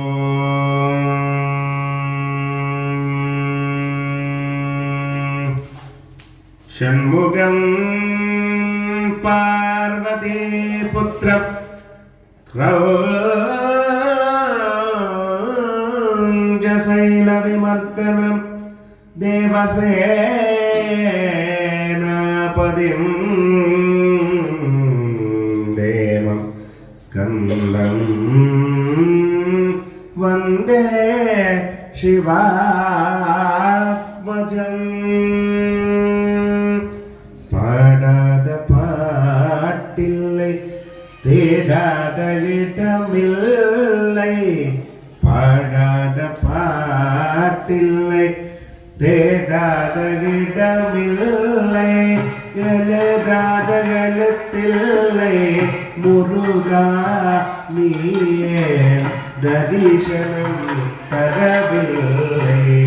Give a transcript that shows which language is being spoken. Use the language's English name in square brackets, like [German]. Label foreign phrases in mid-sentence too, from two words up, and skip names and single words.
[Sanskrit] षण्मुखं पार्वतीपुत्र क्रौञ्जशैलविमर्दनं देवसेनापतिं देवं स्कन्दं वन्दे शिवात्मजम् [Tamil] பாடாத பாட்டில்லை தேடாத இடமில்லை பாடாத பாட்டில்லை தேடாத இடமில்லை எழுதாத எழுத்தில்லை முருகா நீயே தரிசனம் தரவில்லை